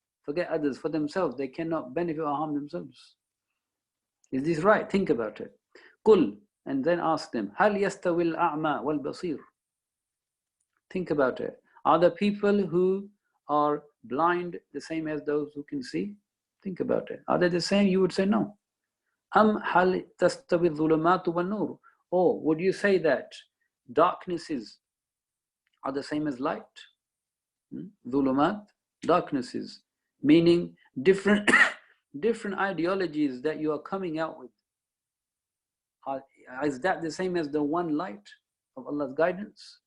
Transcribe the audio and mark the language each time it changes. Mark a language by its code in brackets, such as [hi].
[en] Forget others, for themselves. They cannot benefit or harm themselves. Is this right? Think about it. Qul, and then ask them, [ar] هَلْ يَسْتَوِي الْأَعْمَى وَالْبَصِيرُ. [en] Think about it. Are the people who are blind the same as those who can see? Think about it. Are they the same? You would say no. [ar] أَمْ هَلْ تَسْتَوِي الظُّلُمَاتُ وَالنُّورُ. [en] Or would you say that darknesses are the same as light? Dhulumat, darknesses, meaning different ideologies that you are coming out with. Is that the same as the one light of Allah's guidance?